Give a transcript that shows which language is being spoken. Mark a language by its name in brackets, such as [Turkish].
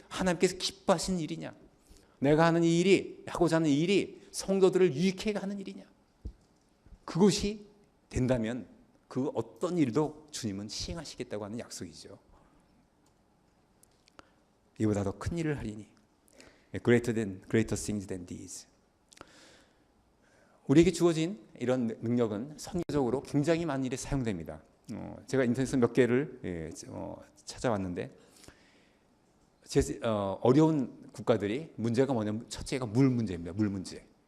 [Korean] 하나님께서 기뻐하시는 일이냐? 내가 하는 이 일이, 하고자 하는 이 일이 성도들을 유익해 하는 일이냐? 그것이 된다면 그 어떤 일도 주님은 시행하시겠다고 하는 약속이죠. 이보다 더 큰 일을 하리니. [English] Greater things than these. [Korean] 우리에게 주어진 이런 능력은 선교적으로 굉장히 많은 일에 사용됩니다. 제가 인터넷에서 몇 개를 찾아왔는데 어려운 국가들이 문제가 뭐냐면 첫째가 물 문제입니다. 물 문제.